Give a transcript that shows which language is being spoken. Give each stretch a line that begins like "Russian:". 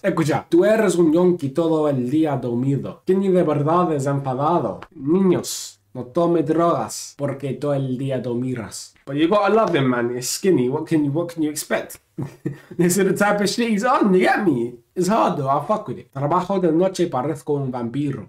Spanish: Escucha, tú eres un yonki todo el día dormido. ¿Quién de verdad es enfadado? Niños, no tome drogas porque todo el día dormirás.
English: But you gotta love him, man. He's skinny. What can you expect? This is the type of shit he's on, you get me? It's hard though, I fuck with it.
Spanish: Trabajo de noche y parezco un vampiro.